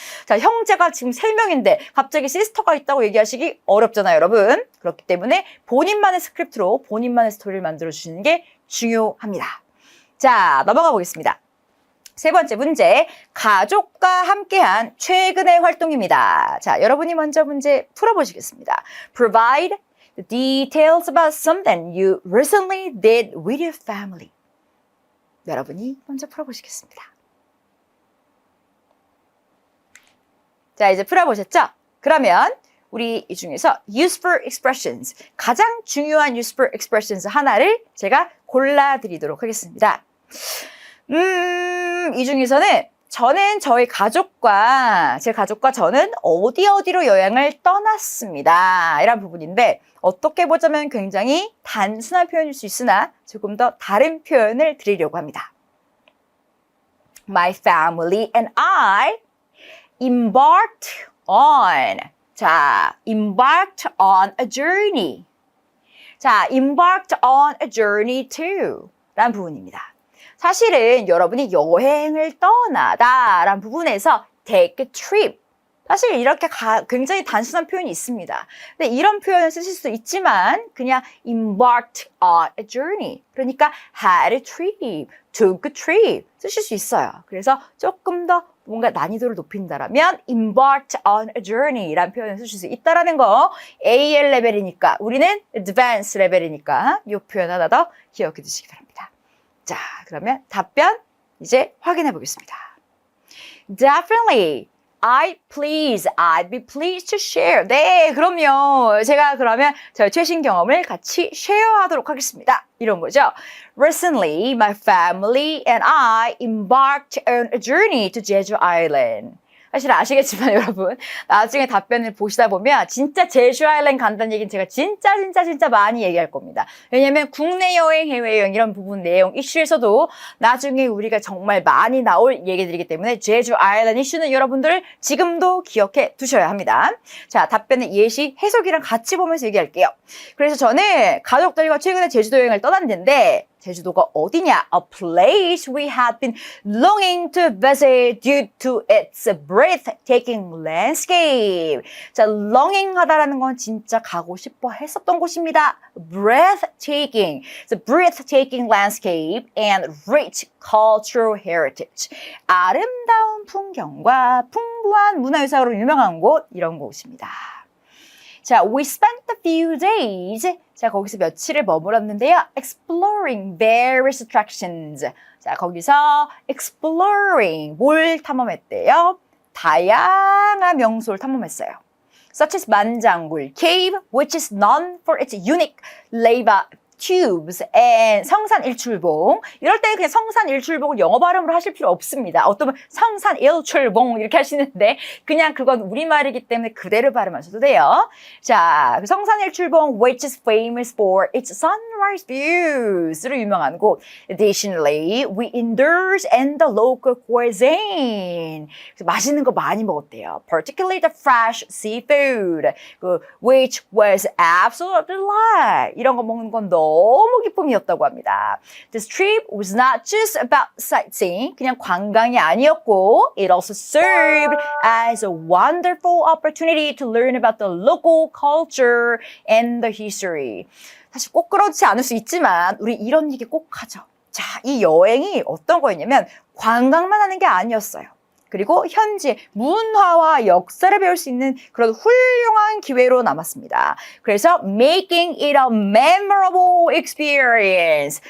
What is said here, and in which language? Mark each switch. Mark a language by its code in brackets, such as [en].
[ko] 자, 형제가 지금 3명인데 갑자기 시스터가 있다고 얘기하시기 어렵잖아요, 여러분. 그렇기 때문에 본인만의 스크립트로 본인만의 스토리를 만들어 주시는 게 중요합니다. 자, 넘어가 보겠습니다. 세 번째 문제, 가족과 함께한 최근의 활동입니다. 자, 여러분이 먼저 문제 풀어보시겠습니다. [en] Provide the details about something you recently did with your family. [ko] 여러분이 먼저 풀어보시겠습니다. 자, 이제 풀어보셨죠? 그러면 우리 이 중에서 useful expressions, 가장 중요한 useful expressions 하나를 제가 골라드리도록 하겠습니다. 이 중에서는 저는 저희 가족과 제 가족과 저는 어디로 여행을 떠났습니다. 이런 부분인데 어떻게 보자면 굉장히 단순한 표현일 수 있으나 조금 더 다른 표현을 드리려고 합니다. [en] My family and I embarked on. 자, embarked on a journey. 자, embarked on a journey to [ko] 라는 부분입니다. 사실은 여러분이 여행을 떠나다 라는 부분에서 [en] take a trip. [ko] 사실 이렇게 굉장히 단순한 표현이 있습니다. 근데 이런 표현을 쓰실 수 있지만 그냥 [en] embarked on a journey. [ko] 그러니까 [en] had a trip, took a trip [ko] 쓰실 수 있어요. 그래서 조금 더 뭔가 난이도를 높인다라면 [en] embarked on a journey [ko] 라는 표현을 쓰실 수 있다라는 거. AL 레벨이니까 우리는 advanced 레벨이니까 이 표현 하나 더 기억해 두시기 바랍니다. 자, 그러면 답변 이제 확인해 보겠습니다. [en] Definitely. I'd be pleased to share. [ko] 네, 그럼요. 제가 그러면 저의 최신 경험을 같이 쉐어하도록 하겠습니다. 이런 거죠. [en] Recently, my family and I embarked on a journey to Jeju Island. [ko] 사실 아시겠지만 여러분 나중에 답변을 보시다 보면 진짜 제주 아일랜드 간다는 얘기는 제가 진짜 많이 얘기할 겁니다. 왜냐면 국내 여행, 해외여행 이런 부분 내용 이슈에서도 나중에 우리가 정말 많이 나올 얘기들이기 때문에 제주 아일랜드 이슈는 여러분들 지금도 기억해 두셔야 합니다. 자, 답변은 예시 해석이랑 같이 보면서 얘기할게요. 그래서 저는 가족들과 최근에 제주도 여행을 떠났는데 제주도가 어디냐? [en] A place we have been longing to visit due to its breathtaking landscape. [ko] 자, longing 하다라는 건 진짜 가고 싶어 했었던 곳입니다. [en] breathtaking. So breathtaking landscape and rich cultural heritage. [ko] 아름다운 풍경과 풍부한 문화유산으로 유명한 곳, 이런 곳입니다. [en] 자, we spent a few days. [ko] 자, 거기서 며칠을 머물렀는데요. [en] Exploring various attractions. [ko] 자, 거기서 exploring, 뭘 탐험했대요? 다양한 명소를 탐험했어요. [en] Such as 만장굴 cave, which is known for its unique lava tubes and 성산일출봉. [ko] 이럴 때 그냥 성산일출봉을 영어 발음으로 하실 필요 없습니다. 어떤 분 성산일출봉 이렇게 하시는데 그냥 그건 우리말이기 때문에 그대로 발음하셔도 돼요. [en] 자, 그 성산일출봉 which is famous for its sunrise views로 [ko] 유명한 곳. [en] Additionally, we indulged in the local cuisine. [ko] 그래서 맛있는 거 많이 먹었대요. [en] Particularly the fresh seafood, which was absolute delight. [ko] 이런 거 먹는 건 너무 기쁨이었다고 합니다. [en] This trip was not just about sightseeing, [ko] 그냥 관광이 아니었고, [en] it also served as a wonderful opportunity to learn about the local culture and the history. [ko] 사실 꼭 그렇지 않을 수 있지만 우리 이런 얘기 꼭 하죠. 자, 이 여행이 어떤 거였냐면 관광만 하는 게 아니었어요. 그리고 현재 문화와 역사를 배울 수 있는 그런 훌륭한 기회로 남았습니다. 그래서 [en] making it a memorable experience.